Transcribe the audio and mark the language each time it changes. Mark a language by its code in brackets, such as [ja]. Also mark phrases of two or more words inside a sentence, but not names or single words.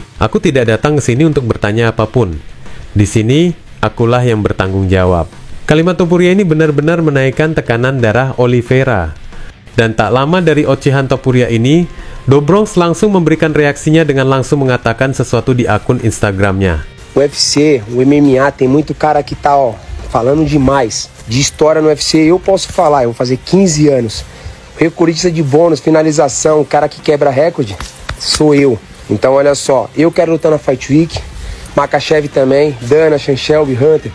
[id] Aku tidak datang ke sini untuk bertanya apapun. Di sini, akulah yang bertanggung jawab." Kalimat Topuria ini benar-benar menaikkan tekanan darah Oliveira. Dan tak lama dari ocehan Topuria ini, Do Bronx langsung memberikan reaksinya dengan langsung mengatakan sesuatu di akun Instagramnya. [pt] O UFC, o MMA, tem muito cara que tá, falando demais de história no UFC. Eu posso falar, eu vou fazer 15 anos. Recordista de bônus, finalização, o cara que quebra recorde, sou eu. Então olha só, eu quero lutar na Fight Week, Makhachev também, Dana, Shelby, Hunter.